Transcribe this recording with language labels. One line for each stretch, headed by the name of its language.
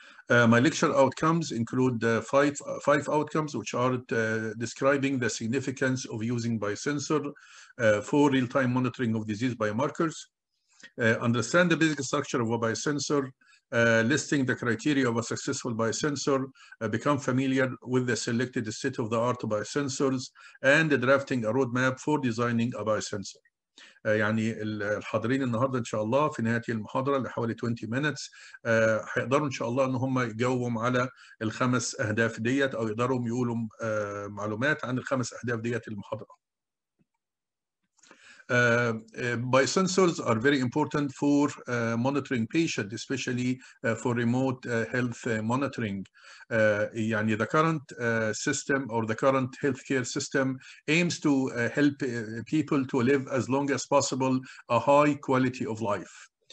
English: My lecture outcomes include five outcomes, which are describing the significance of using biosensor for real-time monitoring of disease biomarkers, understand the basic structure of a biosensor, listing the criteria of a successful biosensor, become familiar with the selected state-of-the-art biosensors, and drafting a roadmap for designing a biosensor.
Arabic: يعني الحاضرين النهارده ان شاء الله في نهايه المحاضره اللي حوالي 20 minutes هيقدروا ان شاء الله ان هم يجاوبوا على الخمس اهداف ديت او يقدروا يقولوا معلومات عن الخمس اهداف ديت المحاضره.
English: Biosensors are very important for monitoring patients, especially for remote health monitoring. يعني the current system or the current healthcare system aims to help people to live as long as possible a high quality of life.